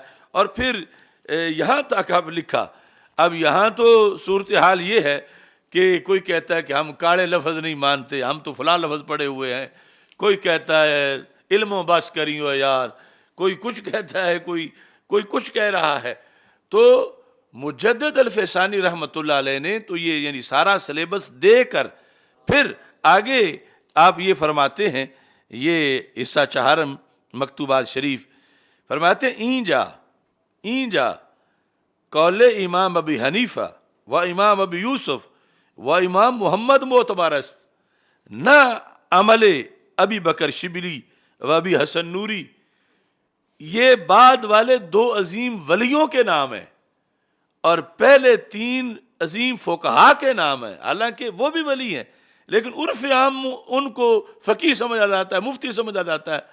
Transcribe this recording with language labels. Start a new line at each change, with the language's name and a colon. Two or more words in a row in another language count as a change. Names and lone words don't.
Urdu: اور پھر یہاں تک اب لکھا، اب یہاں تو صورتحال یہ ہے کہ کوئی کہتا ہے کہ ہم کاڑے لفظ نہیں مانتے، ہم تو فلاں لفظ پڑھے ہوئے ہیں، کوئی کہتا ہے علم و بس کریو یار، کوئی کچھ کہتا ہے، کوئی کچھ کہہ رہا ہے۔ تو مجدد الفسانی رحمۃ اللہ علیہ نے تو یہ یعنی سارا سلیبس دے کر پھر آگے آپ یہ فرماتے ہیں، یہ حصہ چہارم مکتوبات شریف فرماتے ہیں،
Persian: این جا قول امام ابی حنیفہ و امام ابی یوسف و امام محمد معتبر است، نہ عمل ابی بکر شبلی و ابی حسن نوری۔
Urdu: یہ بعد والے دو عظیم ولیوں کے نام ہیں اور پہلے تین عظیم فقہا کے نام ہیں، حالانکہ وہ بھی ولی ہیں لیکن عرف عام ان کو فقیہ سمجھا جاتا ہے، مفتی سمجھا جاتا ہے۔